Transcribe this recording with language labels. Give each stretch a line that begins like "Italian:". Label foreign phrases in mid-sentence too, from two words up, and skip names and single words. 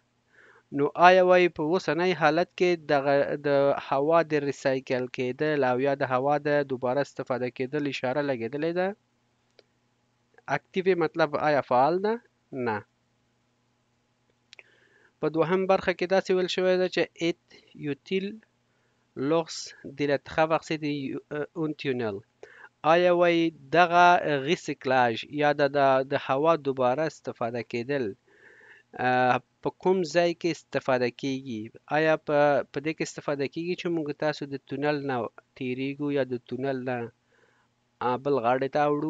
Pashto: نو آیا وایي په اوسنی حالت کې د هوا د ریسایکل کېدل او یا د هوا د دوباره استفاده کېدل اشاره لګېدلې ده؟ اکتیوی مطلب آیا فعال ده؟ نه. په دوهم برخه کې داسې ویل شوی ده چې
French: est utile lors
Pashto: د
French: la traversée d'un tunnel.
Pashto: آیا وایي دغه ریسیکلاژ یا د هوا دوباره استفاده کېدل په کوم ځای کې استفاده کېږي؟ آیا په دې کې استفاده کېږي چې موږ تاسو د تونل نه تیریږو یا د تونل نه بل غاړې ته اوړو؟